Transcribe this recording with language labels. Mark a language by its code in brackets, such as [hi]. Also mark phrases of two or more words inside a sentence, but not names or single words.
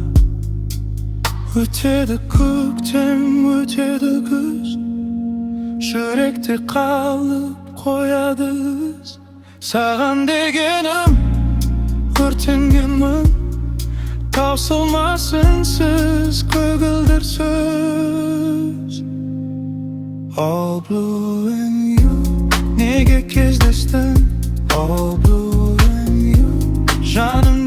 [kk] Өтеді көктем, өтеді күз Жүректе қалып қояды із Саған дегенім өртенгенмін Таусылмас үнсіз көгілдір сөз [en] All blue and you [kk] Неге кездестің [en] All blue and you Жаным